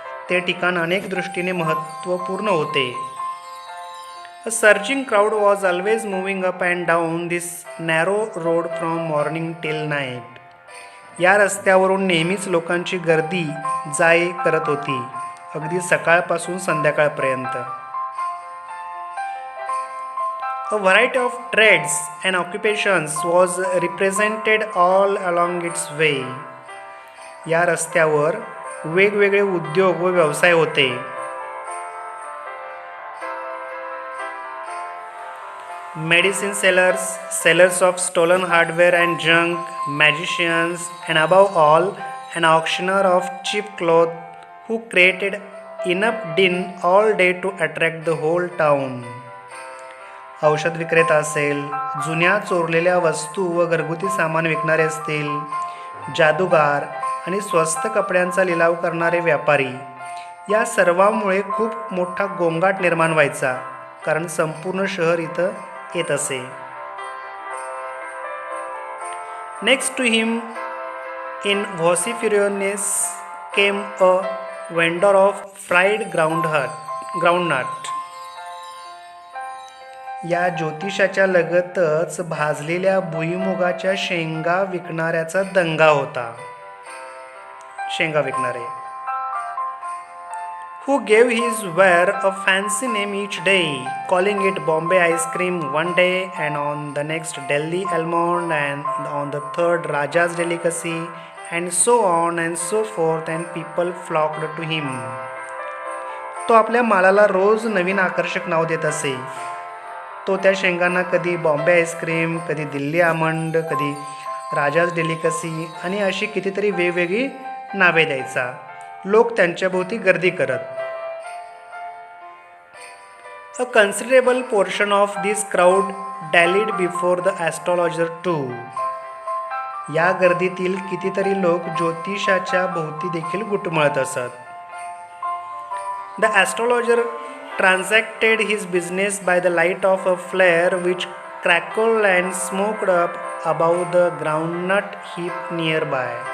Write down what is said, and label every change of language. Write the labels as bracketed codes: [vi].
[mr] ते ठिकाण अनेक दृष्टीने महत्त्वपूर्ण होते. [en] A searching crowd was always moving up and down this narrow road from morning till night. [mr] या रस्त्यावरून नेहमीच लोकांची गर्दी जाय करत होती, अगदी सकाळपासून संध्याकाळपर्यंत. [en] A variety of trades and occupations was represented all along its way. [mr] या रस्त्यावर वेगवेगळे उद्योग व व्यवसाय होते. [en] Medicine sellers, sellers of stolen hardware and junk, magicians, and above all, an auctioneer of cheap clothes who created enough din all day to attract the whole town. [mr] औषध विक्रेता असेल, जुन्या चोरलेल्या वस्तू व घरगुती सामान विकणारे असतील, जादूगार आणि स्वस्त कपड्यांचा लिलाव करणारे व्यापारी, या सर्वांमुळे खूप मोठा गोंगाट निर्माण व्हायचा, कारण संपूर्ण शहर इथं येत असे. [en] Next to him in vociferousness came a vendor of fried groundnut. [mr] या ज्योतिषाच्या लगतच भाजलेल्या भुईमुगाच्या शेंगा विकणाऱ्याचा दंगा होता. शेंगा विकणारे. [en] Who gave his ware a fancy name each day, calling it Bombay ice cream one day and on the next Delhi almond and on the third Raja's delicacy and so on and so forth, and people flocked to him. [mr] तो आपल्या मालाला रोज नवीन आकर्षक नाव देत असे. तो त्या शेंगांना कधी बॉम्बे आईस्क्रीम, कधी दिल्ली आमंड, कधी राजाज डेलिकसी आणि अशी कितीतरी वेगवेगळी नावे द्यायचा. लोक त्यांच्याभोवती गर्दी करत. [en] A considerable portion of this crowd dallied before the astrologer too. [mr] या गर्दीतील कितीतरी लोक ज्योतिषाच्या भोवती देखील घुटमळत असत. [en] The astrologer transacted his business by the light of a flare which crackled and smoked up above the groundnut heap nearby.